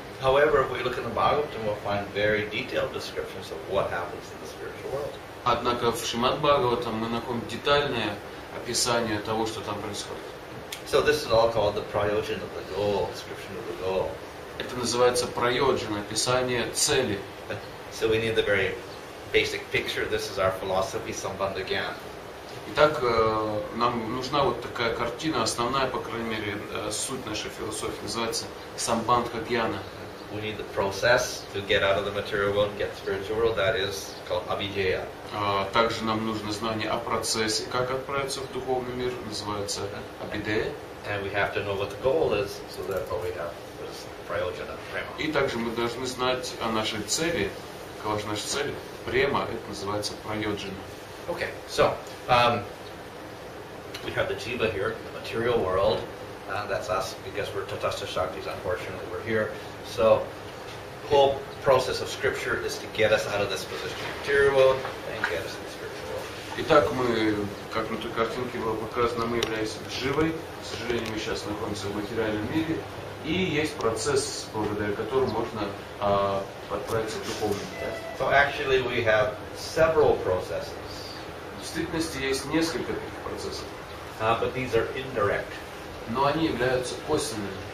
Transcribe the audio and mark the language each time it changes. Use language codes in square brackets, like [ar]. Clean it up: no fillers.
[en] However, if we look in the Bhagavatam, we'll find very detailed descriptions of what happens in the spiritual world. [ru] Однако в Шримад Бхагаватам мы находим детальное описание того, что там происходит. [en] So this is all called the prayojana of the goal, description of the goal. [ru] Это называется прайоджана, описание цели. [en] So we need the very basic picture. This is our philosophy, Sambandha Gyan. [ru] Итак, нам нужна вот такая картина, основная, по крайней мере, суть нашей философии, называется самбандха гьяна. [en] We need the process to get out of the material world and get the spiritual world. That is called abhijaya. [ru] Также нам нужно знание о процессе, как отправиться в духовный мир, называется абидея. [en] And we have to know what the goal is, so therefore we have this prayojana, prema. [ru] И также мы должны знать о нашей цели. Какова же наша цель? Према, это называется прайоджана. [en] Okay, so we have the jiva here, the material world. That's us, because we're tatastha shaktis, unfortunately, we're here. So the whole process of scripture is to get us out of this position of material world and get us in the spiritual world. [ru] Итак, мы, как на той картинке было показано, мы являемся дживой. К сожалению, мы сейчас находимся в материальном мире. И есть процесс, благодаря которому можно отправиться в духовный мир. [en] So actually we have several processes. [ru] В действительности есть несколько таких процессов. [en] But these are indirect. [ru] Но они являются косвенными.